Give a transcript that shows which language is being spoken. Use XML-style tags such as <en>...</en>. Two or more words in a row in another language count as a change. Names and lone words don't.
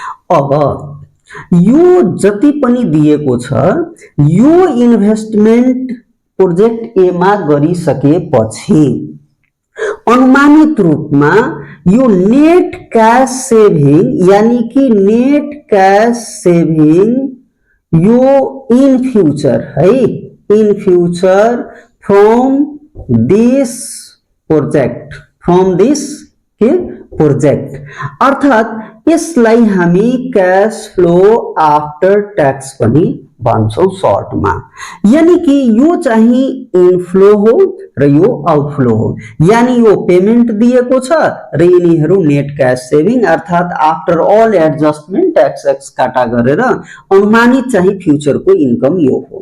<ne>अब यो जति पनि दिएको छ, यो</ne> <en>investment project</en> <ne>ए मा गरिसकेपछि अनुमानित रूपमा यो</ne> <en>net cash saving,</en> <hi>यानी कि</hi> <en>net cash saving</en> <ne>यो</ne> <en>in future</en> <ne>है,</ne> <en>in future from this project, from this</en> <ne>प्रोजेक्ट, फ्रॉम दिस के प्रोजेक्ट, अर्थात यसलाई हामी</ne> <en>cash flow after tax</en> <ne>पनि भन्छौं सर्टमा।</ne> <hi>यानी कि</hi> <ne>यो चाहिँ इनफ्लो हो र यो आउटफ्लो हो। यानी यो पेमेन्ट दिएको छ र यिनीहरू</ne> <en>net cash saving</en> <ne>अर्थात</ne> <en>after all adjustment tax</en> <ne>एक्स काटा गरेर अनुमानित चाहिँ फ्युचरको इन्कम यो हो।</ne>